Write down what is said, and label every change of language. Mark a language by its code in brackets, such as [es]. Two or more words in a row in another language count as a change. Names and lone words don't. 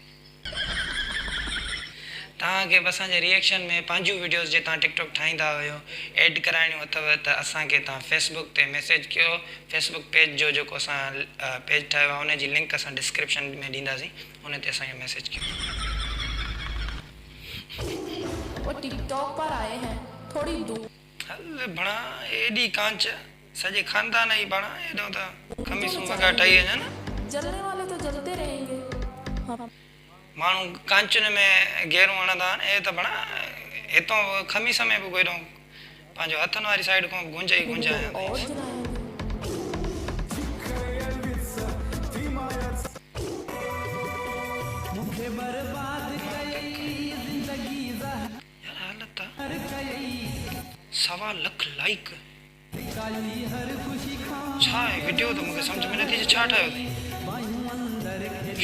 [sd] तव्हांखे बि असांजे रिएक्शन में पंहिंजूं वीडियोस जे तव्हां टिकटॉक ठाहींदा हुयो एड कराइणियूं अथव त असांखे तव्हां फेसबुक ते मैसेज कयो। फेसबुक पेज जो जेको असां पेज ठाहियो आहे हुनजी लिंक असां डिस्क्रिप्शन में ॾींदासीं, हुन ते असांखे मैसेज कयो। [ur] وہ ٹک ٹاک پر آئے ہیں تھوڑی دور. [sd] हल बणा एॾी कांच सॼे खानदान जी बणा एॾो त खमीसूं वॻा ठही वञनि। [ur] جلنے والے تو جلتے رہیں گے. ہاں. [sd] माण्हू कांचुनि में गेरूं हणंदा आहिनि, ए त बणा हितां खमीस में बि कोई पंहिंजो हथनि वारी साइड खां गुंज ई गुंज सवा लख लाइक छा आहे वीडियो त मूंखे सम्झ में नथी अचे छा ठाहियो अथई।